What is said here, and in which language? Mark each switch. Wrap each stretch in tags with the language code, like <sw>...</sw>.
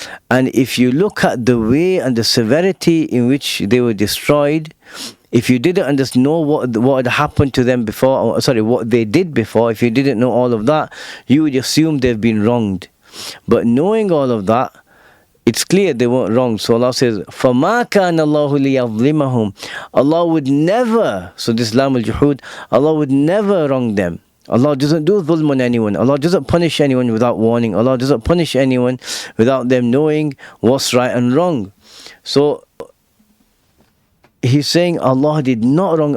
<en>And if you look at the way and the severity in which they were destroyed, if you didn't understand what had happened to them before, what they did before, if you didn't know all of that, you would assume they've been wronged. But knowing all of that, it's clear they weren't wrong. So Allah says,</en> <ar>فَمَا كَانَ اللَّهُ لِيَظْلِمَهُم.</ar> <en>Allah would never, so this Lam al-Juhud, Allah would never wrong them. Allah doesn't do dhulm on anyone. Allah doesn't punish anyone without warning. Allah doesn't punish anyone without them knowing what's right and wrong. So He's saying Allah did not wrong.</en>